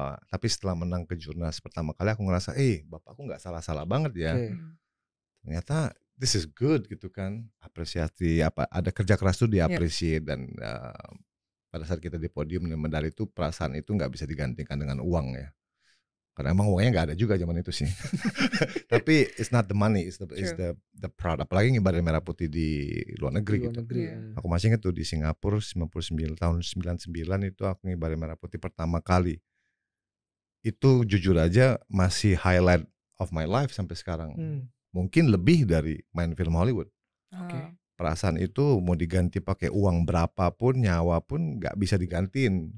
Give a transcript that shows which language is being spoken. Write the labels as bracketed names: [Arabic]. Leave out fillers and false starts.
[Indonesian] Tapi setelah menang kejurnas pertama kali aku ngerasa, bapakku nggak salah-salah banget ya. Ternyata [English] this is good [Indonesian] gitu kan. Apresiasi ada kerja keras tuh diapresiasi dan pada saat kita di podium dan medali itu perasaan itu nggak bisa digantikan dengan uang ya. Karena emang uangnya nggak ada juga zaman itu sih. [English] Tapi it's not the money, it's the proud. [Indonesian] Apalagi ngibarin merah putih di luar negeri gitu. Aku masih ingat tuh di Singapura tahun 99 itu aku ngibarin merah putih pertama kali. Itu jujur aja masih [English] highlight of my life [Indonesian] sampai sekarang. Mungkin lebih dari main film Hollywood. Perasaan itu mau diganti pakai uang berapapun, nyawa pun nggak bisa digantiin.